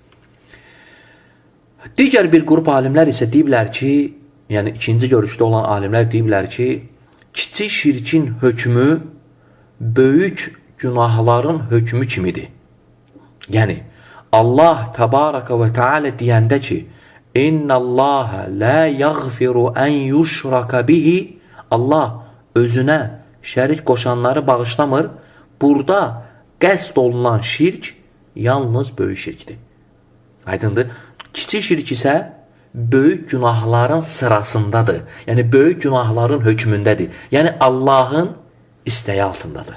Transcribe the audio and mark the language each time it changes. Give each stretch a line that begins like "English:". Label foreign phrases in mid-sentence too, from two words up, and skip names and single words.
Azerbaijani: Digər bir qrup alimlər isə deyiblər ki, yəni ikinci görüşdə olan alimlər deyiblər ki, kiçik şirkin hökmü böyük günahların hökmü kimidir. Yəni, Allah təbaraka və teala deyəndə ki,
Arabic: إن الله لا يغفر أن يشرك به,
Azerbaijani: Allah özünə şərik qoşanları bağışlamır. Burada qəsd olunan şirk yalnız böyük şirkdir. Aydındır? Kiçik şirk isə böyük günahların sırasındadır. Yəni böyük günahların hökmündədir. Yəni Allahın istəyi altındadır.